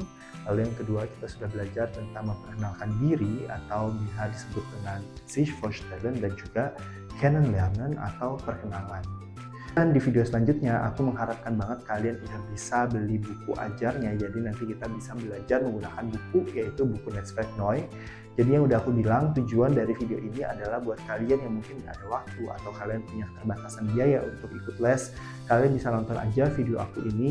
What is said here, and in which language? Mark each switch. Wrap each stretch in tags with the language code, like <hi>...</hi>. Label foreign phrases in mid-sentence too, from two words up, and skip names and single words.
<id>Lalu yang kedua kita sudah belajar tentang memperkenalkan diri atau bisa disebut dengan</id> <de>sich vorstellen</de> <id>dan juga kennenlernen atau perkenalan. Dan di video selanjutnya aku mengharapkan banget kalian udah bisa beli buku ajarnya. Jadi nanti kita bisa belajar menggunakan buku, yaitu buku Netzwerk Neu. Jadi yang udah aku bilang, tujuan dari video ini adalah buat kalian yang mungkin nggak ada waktu atau kalian punya keterbatasan biaya untuk ikut les, kalian bisa nonton aja video aku ini.</id>